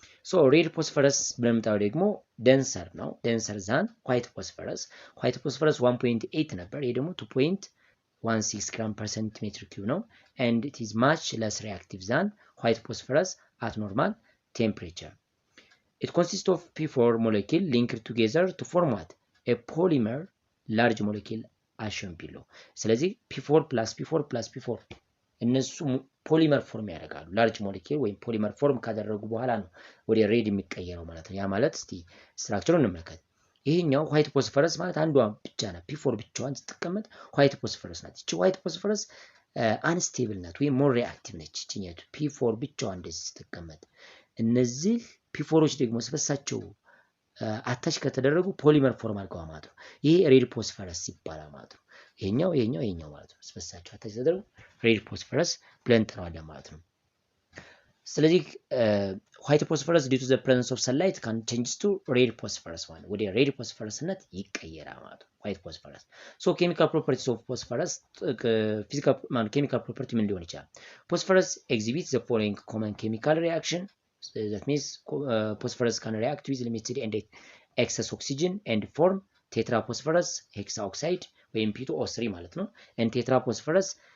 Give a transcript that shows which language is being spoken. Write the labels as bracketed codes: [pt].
[en] so red phosphorus [am] ብለምታው ደግሞ [en] denser ነው denser than white phosphorus [am] 1.8 ነበር። ይሄ ደግሞ [en] 2.16 gram per centimeter cube ነው and it is much less reactive than white phosphorus at normal temperature. It consists of P4 molecule linked together to form what a polymer large molecule as shown below. [am] ስለዚህ P4 plus P4 እነሱ ፖሊመር ፎርም ያደርጋሉ። ላርጅ ሞለኪል ወይም ፖሊመር ፎርም ካደረጉ በኋላ ነው ወደ ሬድ የሚቀየረው ማለት ነው። ያ ማለት እስቲ ስትራክቸሩን እንመልከት። ይሄኛው ዋይት ፎስፈረስ ማለት አንዷ ብቻ ናት። ፒ4 ብቻዋን ስትቀመጥ ዋይት ፎስፈረስ ናት። እቺ ዋይት ፎስፈረስ አንስቴብል ናት ወይም ሞር ሪአክቲቭ ነች። እቺኛቱ ፒ4 ብቻዋን እንደዚህ ስትቀመጥ፣ እነዚህ ፒ4ዎች ደግሞ ስበሳቸው አታች ከተደረጉ ፖሊመር ፎርም አድርገዋል ማለት ነው። ይሄ ሬድ ፎስፈረስ ይባላል ማለት ነው። ይሄኛው ማለት ነው። ስበሳቸው አታች ተደረጉ ሬድ ፎስፈረስ ብለን እንጠራዋለን ማለት ነው። [en] ስለዚህ white phosphorus due to the presence of sunlight can change to red phosphorus one [am] ወደ red phosphorusነት ይቀየራል ማለት ነው። [en] white phosphorus so chemical properties of phosphorus physical chemical property [am] ምን ሊሆን ይችላል? [en] phosphorus exhibits the following common chemical reaction. that means phosphorus can react with limited and excess oxygen and form tetraphosphorus hexaoxide [am] ወይም P2O3 ማለት ነው [en] and tetraphosphorus